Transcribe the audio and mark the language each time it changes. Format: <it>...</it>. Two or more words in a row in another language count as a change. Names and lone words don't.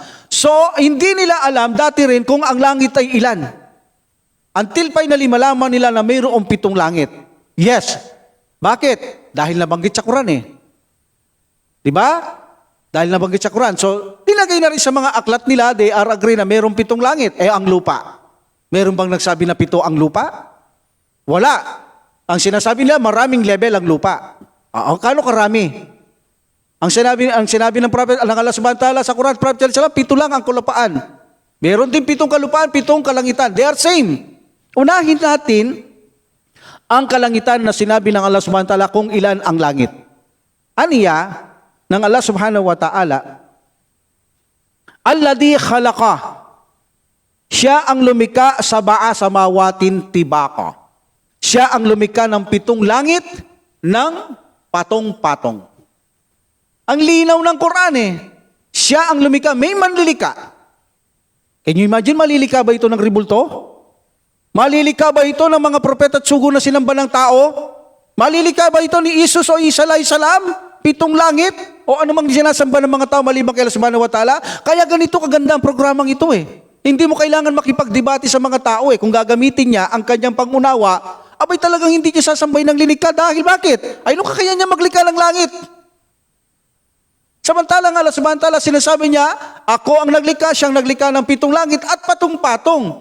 <tl>So, hindi nila alam dati rin kung ang langit ay ilan. Until finally, malaman nila na mayroong 7 langit. Yes. Bakit? Dahil nabanggit sa Quran Diba? Dahil nabanggit sa Quran. So, tinagay na rin sa mga aklat nila,</tl> <en>they are agree</en> <tl>na mayroong 7 langit. Ang lupa. Meron bang nagsabi na 7 ang lupa? Wala. Ang sinasabi nila, maraming level ang lupa. Kano karami? Ang sinabi ng Prophet, ng Allah</tl> <ar>سبحانه وتعالى</ar> <tl>sa Quran, Prophet</tl> <ar>صلى الله عليه وسلم,</ar> <tl>7 lang ang kalupaan. Meron din 7 kalupaan, 7 kalangitan.</tl> <en>They are same.</en> <tl>Unahin natin ang kalangitan na sinabi ng Allah</tl> <ar>سبحانه وتعالى</ar> <tl>kung ilan ang langit. Aniya, ng Allah</tl> <ar>سبحانه وتعالى, الذي خلق,</ar> <tl>siya ang lumikha</tl> <ar>سبع سماوات طباقا.</ar> <tl>Siya ang lumikha ng 7 langit ng patong-patong. Ang linaw ng Quran Siya ang lumikha, may manlilikha.</tl> <en>Can you imagine,</en> <tl>malilikha ba ito ng ribulto? Malilikha ba ito ng mga propeta at sugo na sinamba ng tao? Malilikha ba ito ni Isus o Isa</tl> <ar>عليه السلام?</ar> <tl>7 langit? O anumang sinasamba ng mga tao maliban kay Allah</tl> <ar>سبحانه وتعالى?</ar> <tl>Kaya ganito kaganda ang programang ito Hindi mo kailangan makipagdebate sa mga tao kung gagamitin niya ang kanyang pangunawa, abay talagang hindi niya sasambay ng lilikha. Dahil bakit? Ay, nung kakaya niya maglikha ng langit. Samantalang Allah</tl> <ar>سبحانه وتعالى</ar> <tl>sinasabi niya, ako ang naglikha, siyang naglikha ng 7 langit at patong-patong.</tl>